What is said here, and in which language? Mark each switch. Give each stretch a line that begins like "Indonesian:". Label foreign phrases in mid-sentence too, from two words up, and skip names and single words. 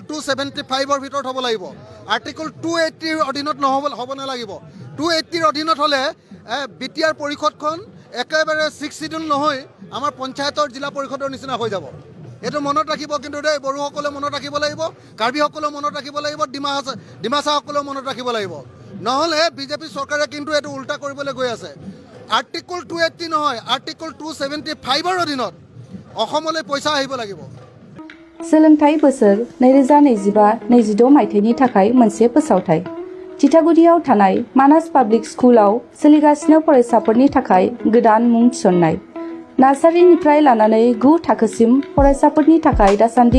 Assamese: 275ৰ ভিতৰত হ'ব লাগিব আৰ্টিকল 280ৰ অধীনত হ'ব নালাগিব 280ৰ অধীনত হ'লে বিটিআৰ পৰিষদখন একেবাৰে 6 চিডিউল নহয় আমাৰ পঞ্চায়তৰ জিলা পৰিষদৰ নিচিনা হৈ যাব এইটো মনত ৰাখিব কিন্তু দেই বড়োসকলে মনত ৰাখিব লাগিব কাৰ্বিসকলেও মনত ৰাখিব লাগিব ডিমাচাসকলেও মনত ৰাখিব লাগিব নহ'লে বিজেপি চৰকাৰে কিন্তু এইটো উল্টা কৰিবলৈ গৈ আছে আৰ্টিকল 280 নহয় আৰ্টিকল 275ৰ অধীনত অসমলৈ পইচা আহিব লাগিব
Bodo: सोलोंथाइ बोसोर 2025-26 मायथाइनि थाखाय मोनसे फोसावथाइ थिथागुरियाव थानाय मानास पाब्लिक स्कुलाव सोलिगासिनो फरायसाफोरनि थाखाय गोदान मुं थिसननाय नार्सारिनिफ्राय लानानै 9 थाखोसिम फरायसाफोरनि थाखाय दासान्दि